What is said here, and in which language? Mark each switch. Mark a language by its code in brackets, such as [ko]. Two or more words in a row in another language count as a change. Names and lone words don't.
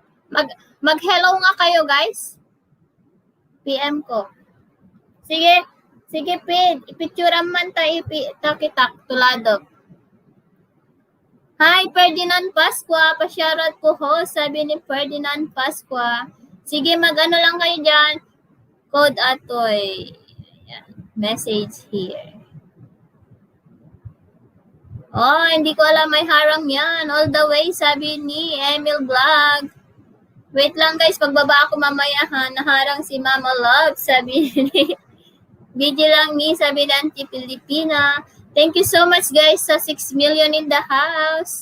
[tl] Mag-hello nga kayo, guys. PM ko. Sige, Pid. Ipicturean man ta ipitak tulado. Hi, Ferdinand Pasqua. Pa-shoutout ko ho, sabi ni Ferdinand Pasqua. Sige, mag-ano lang kayo dyan. [en] Code Atoy. Message here. [tl] Oh, hindi ko alam may harang yan. [en] All the way, [tl] sabi ni Emil Vlog. Wait lang guys, pagbaba ako mamaya ha. Naharang si Mama Love, sabi ni video lang ni, sabi ni Auntie Pilipina. [en] Thank you so much guys sa 6 million in the house.